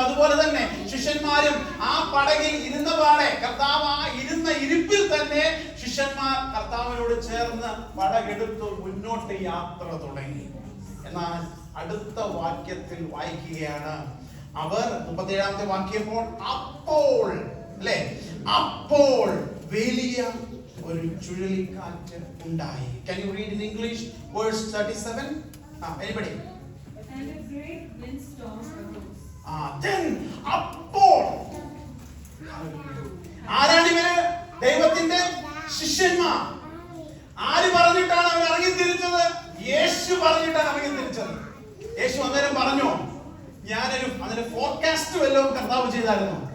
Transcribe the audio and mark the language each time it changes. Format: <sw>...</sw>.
<ml>അതുപോലെ തന്നെ ശിഷ്യന്മാരും ആ പടകിൽ ഇരുന്ന പാടെ, കർത്താവ് ആ ഇരുന്ന ഇരിപ്പിൽ തന്നെ ശിഷ്യന്മാർ കർത്താവിനോട് ചേർന്ന് പടകെടുത്തു മുന്നോട്ട് യാത്ര തുടങ്ങി. എന്നാൽ അടുത്ത വാക്യത്തിൽ വായിക്കുകയാണ്, അവർ 37-ാമത്തെ വാക്യം, അപ്പോൾ അല്ലെ, അപ്പോൾ വലിയ ഒരു ചുഴലിക്കാറ്റ് ഉണ്ടായി.</ml> <en>Can you read in English verse 37? Anybody? And a great windstorm arose.</en> <ml>Then അപ്പോൾ ആരാണ് ഇവര്? ദൈവത്തിന്റെ ശിഷ്യന്മാർ. ആര് പറഞ്ഞിട്ടാണ് അവർ ഇറങ്ങി തിരിച്ചത്? യേശു പറഞ്ഞിട്ടാണ് ഇറങ്ങി തിരിച്ചത്. യേശു അന്നേരം പറഞ്ഞു, അതിന്റെ ഫോർകാസ്റ്റ് വല്ലതും കർത്താവ് ചെയ്തായിരുന്നു.</ml>